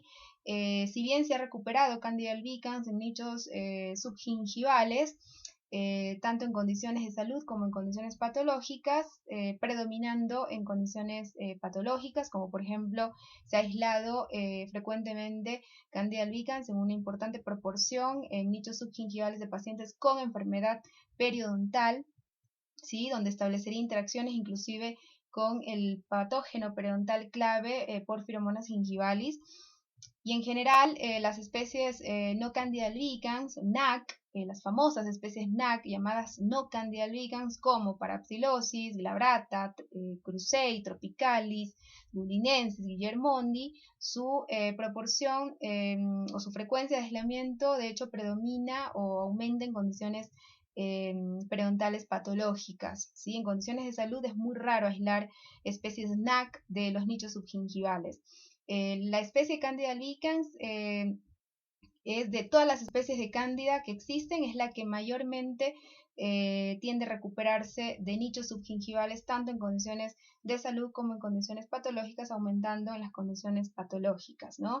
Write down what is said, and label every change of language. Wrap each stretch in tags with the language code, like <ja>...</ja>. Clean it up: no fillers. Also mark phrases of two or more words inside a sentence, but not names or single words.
<es>Si bien se ha recuperado Candida albicans en nichos subgingivales, tanto en condiciones de salud como en condiciones patológicas, predominando en condiciones patológicas, como por ejemplo se ha aislado frecuentemente Candida albicans en una importante proporción en nichos subgingivales de pacientes con enfermedad periodontal, ¿sí?, donde establecería interacciones inclusive con el patógeno periodontal clave Porphyromonas gingivalis. Y en general, las especies no Candida albicans, NAC, las famosas especies NAC llamadas no Candida albicans, como Parapsilosis, glabrata, krusei, tropicalis, dublinensis, guillermondi, su proporción o su frecuencia de aislamiento de hecho predomina o aumenta en condiciones periodontales patológicas, ¿sí? En condiciones de salud es muy raro aislar especies NAC de los nichos subgingivales. La especie Candida albicans es de todas las especies de cándida que existen, es la que mayormente tiende a recuperarse de nichos subgingivales, tanto en condiciones de salud como en condiciones patológicas, aumentando en las condiciones patológicas, ¿no?</es>